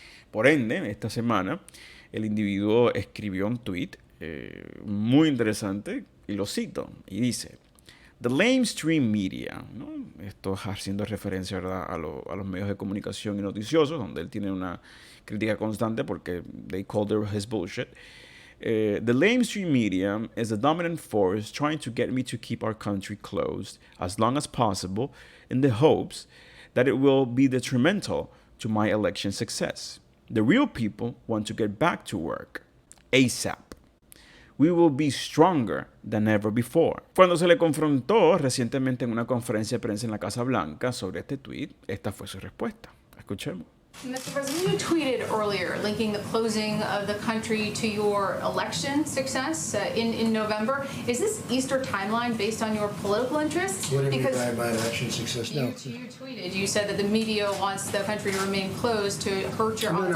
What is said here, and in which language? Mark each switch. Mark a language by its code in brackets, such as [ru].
[es] Por ende, esta semana el individuo escribió un tweet muy interesante y lo cito y dice: [en] The lamestream media, [es] ¿no? Esto haciendo referencia, ¿verdad?, a los medios de comunicación y noticiosos, donde él tiene una crítica constante porque [en] they call his bullshit. The lamestream media is the dominant force trying to get me to keep our country closed as long as possible in the hopes that it will be detrimental to my election success. The real people want to get back to work ASAP. We will be stronger than ever before. [es] Cuando se le confrontó recientemente en una conferencia de prensa en la Casa Blanca sobre este tweet, esta fue su respuesta. Escuchemos. [en] Mr. President, you tweeted earlier linking the closing of the country to your election success in November. Is this Easter timeline based on your political interests? What do you mean by my election success? No. You tweeted, you said that the media wants the country to remain closed to hurt your odds